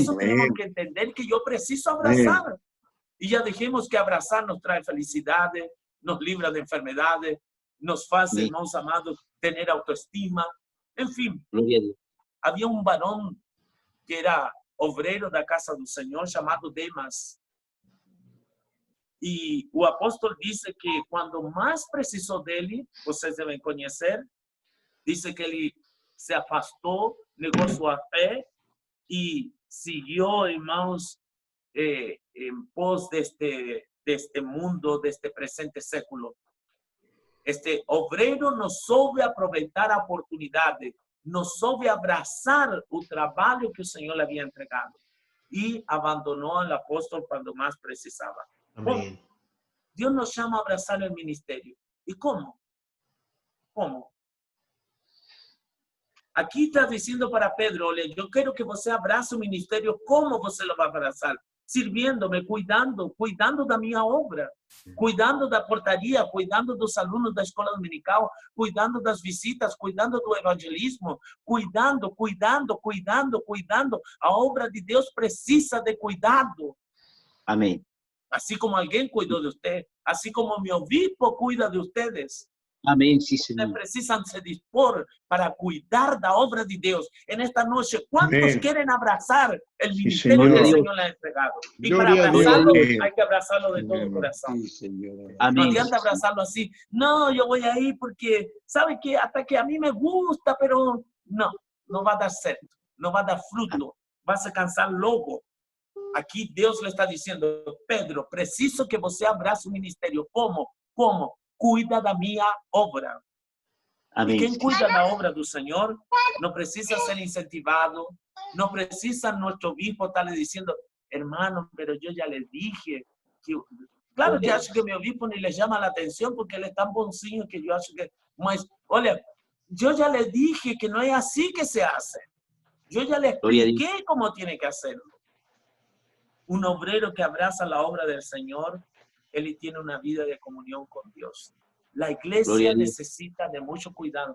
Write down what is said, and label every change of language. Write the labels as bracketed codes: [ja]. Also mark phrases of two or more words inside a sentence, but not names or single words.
[es] eso tenemos Amén. que entender que yo preciso abrazar. Y ya dijimos que abrazar nos trae felicidades, nos libra de enfermedades, nos hace, Amén. hermanos amados, tener autoestima. En fin, Gloria a Dios. había un varón que era obrero [pt] da casa do Senhor, chamado Demas. E o apóstolo dice que quando mais precisou dele, vocês devem conhecer, dice que ele se afastou, negou sua fé e seguiu, irmãos, em pos deste mundo, deste presente século. Este obrero não soube aproveitar a oportunidade, não soube abraçar o trabalho que o Senhor lhe havia entregado e abandonou o apóstolo quando mais precisava. [es] Amén. Dios nos llama a abrazar el ministerio. ¿Y cómo? ¿Cómo? Aquí está diciendo para Pedro, olha, yo quiero que [pt] você abrace o ministerio. [es] ¿Cómo você lo va a abrazar? Sirviéndome, [pt] cuidando da minha obra, cuidando da portaria, cuidando dos alunos da escola dominical, cuidando das visitas, cuidando do evangelismo, cuidando. A obra de Deus precisa de cuidado. [es] Amén. Así como alguien cuidó de usted, así como mi obispo cuida de ustedes. Amén. Sí, Ustedes Señor. precisan [pt] se dispor [es] para cuidar la obra de Dios. En esta noche, ¿cuántos Amén. quieren abrazar el Sí, ministerio que el Señor. Señor le ha entregado? Y Gloria para a Dios. abrazarlo, Amén. hay que abrazarlo de todo Amén. corazón. Sí, Señor. No Amén. adianta abrazarlo así. No, yo voy a ir porque, ¿sabe qué? Hasta que a mí me gusta, pero no va a dar certo, no va a dar fruto, vas a cansar logo. Aquí Deus le está diciendo, Pedro, [pt] preciso que você abrace o ministério. Como? Como? Cuida da minha obra. E [es] Amén. [pt] quem cuida da obra do Senhor não precisa ser incentivado, não precisa [es] nuestro obispo estar le diciendo, hermano, pero yo ya le dije que... Claro, yo [pt] acho que [es] mi obispo ni le llama la atención porque él es tan bonzinho que yo [pt] acho que... Mas, olha, [es] yo ya le dije que no es así que se hace. Yo ya le Gloria a Dios. expliqué cómo tiene que hacerlo. Un obrero que abraza la obra del Señor, él tiene una vida de comunión con Dios. La Gloria iglesia a Dios. necesita de mucho cuidado.